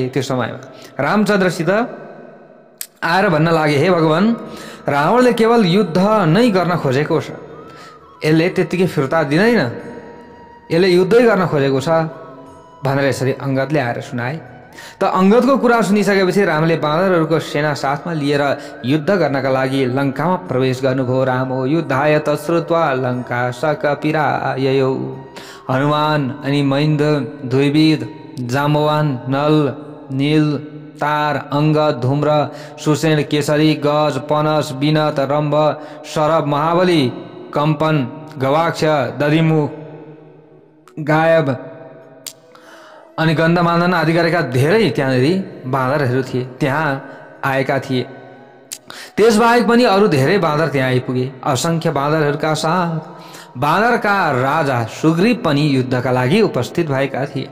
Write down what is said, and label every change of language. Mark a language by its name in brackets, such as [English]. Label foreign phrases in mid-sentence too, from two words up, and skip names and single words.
[Nepali] त्यो समयमा रामचन्द्रसित आएर भन्न लागे, हे भगवान, रावणले केवल युद्ध नै गर्न खोजेको छ, यसले त्यतिकै फिर्ता दिँदैन, यसले युद्धै गर्न खोजेको छ भनेर यसरी अंगदले आएर सुनाए। त अंगदको कुरा सुनिसकेपछि रामले बाँदरहरूको सेना साथमा लिएर युद्ध गर्नका लागि लङ्कामा प्रवेश गर्नुभयो। [Sanskrit] रामो युद्धाय तश्रुत्वा लङ्का सकपिराययौ। [Nepali] हनुमान अनि महेन्द्र द्विविद जाम्बवान नल नील तार अंगद धूम्र सुसेन केसरी गज पनस विनत रम्भ शरभ महाबली कंपन गवाक्ष दधिमुख गायब अनि गन्धमादन आदि गरेका धेरै त्यहाँनेरि बाँदरहरू थिए, त्यहाँ आएका थिए। त्यसबाहेक पनि अरू धेरै बाँदर त्यहाँ आइपुगे। असंख्य बाँदरहरूका साथ बाँदरका राजा सुग्रीव पनि युद्धका लागि उपस्थित भएका थिए।